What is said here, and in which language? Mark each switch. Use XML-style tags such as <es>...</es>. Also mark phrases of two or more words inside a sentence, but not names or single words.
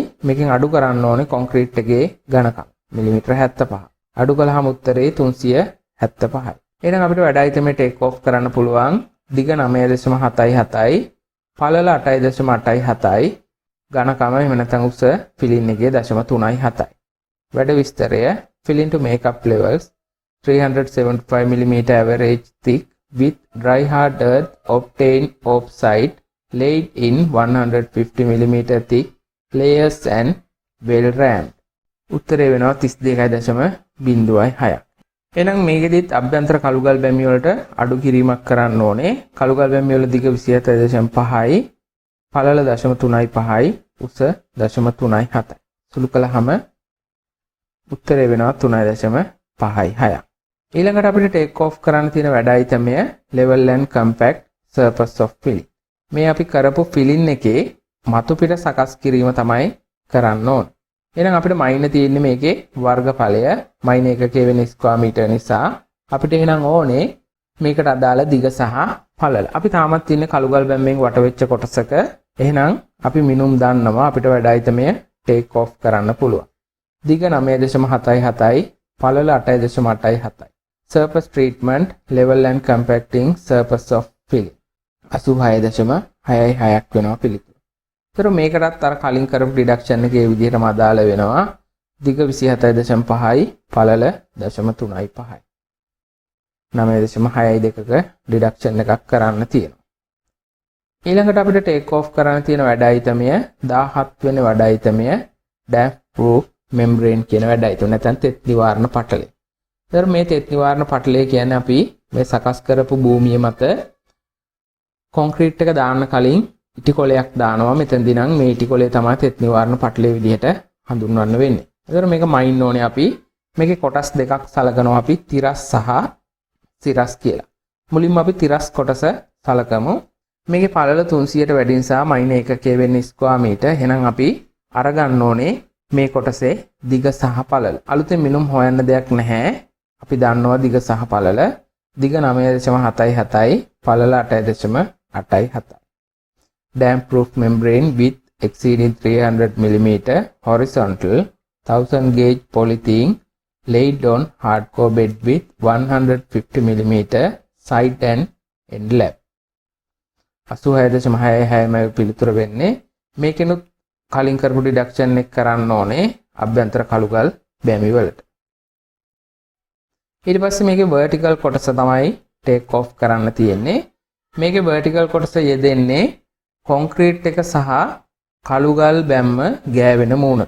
<si>මේකෙන් අඩු කරන්න ඕනේ කොන්ක්‍රීට් එකේ ඝනකම මිලිමීටර 75. අඩු කළාම උත්තරේ 375යි. එහෙනම් අපිට වැඩයි තමයි</si> <en>take off</en> <si>කරන්න පුළුවන්. දිග 9.77යි, පළල 8.87යි, ඝනකම එහෙම නැත්නම් උස ෆිලින් එකේ 0.37යි. වැඩ විස්තරය</si> <en>fill in to makeup levels 375 mm average thick with dry hard earth obtained off-site laid in 150 mm thick layers and well rammed.</en> <si>උත්තරේ වෙනවා 32.06. එහෙනම් මේකෙදිත් අභ්‍යන්තර කළුගල් බැමි වලට අඩු කිරීමක් කරන්න ඕනේ. කළුගල් බැමි වල දිග 27.5යි, පළල 0.35යි, උස 0.37යි. සුළු කළාම උත්තරේ වෙනවා 3.56. ඊළඟට අපිට</si> <en>take off</en> <si>කරන්න තියෙන වැඩයි තමයි</si> <en>level and compact surface of filling.</en> <si>මේ අපි කරපු filling එකේ මතු පිට සකස් කිරීම තමයි කරන්න ඕන. එහෙනම් අපිට මයින තියෙන්නේ මේකේ වර්ගඵලය. මයින එකකේ වෙන</si> <en>square meter</en> <si>නිසා අපිට එහෙනම් ඕනේ මේකට අදාළ දිග සහ පළල. අපි තාමත් ඉන්නේ කළුගල් බැම්මෙන් වටවෙච්ච කොටසක. එහෙනම් අපි මිනුම් දන්නවා අපිට වැඩයි තමයි</si> <en>take off</en> <si>කරන්න පුළුවන්. දිග 9.77යි, පළල 8.87යි.</si> <en>surface treatment level and compacting surface of filling</en> <si>86.66ක් වෙනවා පිළිතුර. ඒතර මේකටත් අර කලින් කරපු ඩිඩක්ෂන් එකේ විදිහටම අදාළ වෙනවා. දිග 27.5යි, පළල 0.35යි. 9.62ක ඩිඩක්ෂන් එකක් කරන්න තියෙනවා. ඊළඟට අපිට</si> <en>take off</en> <si>කරන්න තියෙන වැඩ අයිතමය 17 වෙනි වැඩ අයිතමය</si> <en>damp proof membrane</en> <si>කියන වැඩ අයිතම නැත්නම් තෙත් නිවාරණ පටලය. ඒතර මේ තෙත් නිවාරණ පටලය කියන්නේ අපි මේ සකස් කරපු භූමිය මත කොන්ක්‍රීට් එක දාන්න කලින් ඉටි කොලයක් දානවා. මෙතනදී නම් මේ ඉටි කොලය තමයි තෙත් නිවාරණ පටලය විදිහට හඳුන්වන්න වෙන්නේ. ඒතර මේක මයින් ඕනේ අපි. මේකේ කොටස් දෙකක් සලකනවා අපි තිරස් සහ සිරස් කියලා. මුලින්ම අපි තිරස් කොටස සලකමු. මේකේ පළල 300ට වැඩි නිසා මයින එකකයේ වෙන්නේ</si> <en>square meter.</en> <si>එහෙනම් අපි අරගන්න ඕනේ මේ කොටසේ දිග සහ පළල. අලුතෙන් මිනුම් හොයන්න දෙයක් නැහැ. අපි දන්නවා දිග සහ පළල. දිග 9.77යි, පළල 8.87යි.</si> <en>damp proof membrane with exceeding 300 mm horizontal 1000 gauge polythene laid on hardcore bed with 150 mm side and end lap.</en> <si>86.66යි පිළිතුර වෙන්නේ. මේකෙනුත් කලින් කරපු ඩිඩක්ෂන් එක කරන්න ඕනේ අභ්‍යන්තර කළුගල් බැමි වලට. ඊට පස්සේ මේකේ vertical කොටස තමයි</si> <en>take off</en> <si>කරන්න තියෙන්නේ. මේකේ vertical කොටස යෙදෙන්නේ කොන්ක්‍රීට් එක සහ කළුගල් බැම්ම ගෑවෙන මූණට.</si>